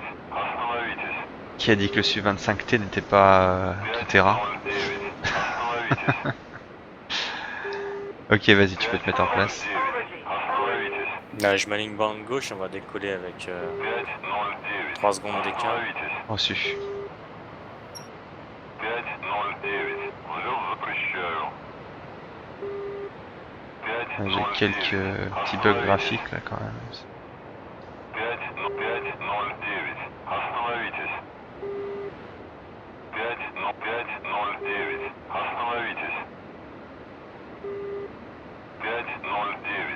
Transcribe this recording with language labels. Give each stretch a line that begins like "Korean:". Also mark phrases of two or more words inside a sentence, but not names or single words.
Russian: Остановитесь.
French: Qui a dit que le Su-25T n'était pas tout terrain?
Russian: 509. Остановитесь.
French: Ok vas-y tu peux te mettre en place.
Russian: 509. Остановитесь.
French: Là, je m'aligne bande gauche, on va décoller avec 509. 3 secondes d'écart.
Russian: Остановитесь.
French: Reçu.
Russian: 509. Взлет запрещаю.
French: J'ai 509. quelques petits bugs graphiques là quand même.
Russian: 509. Остановитесь. 509. Остановитесь. 509.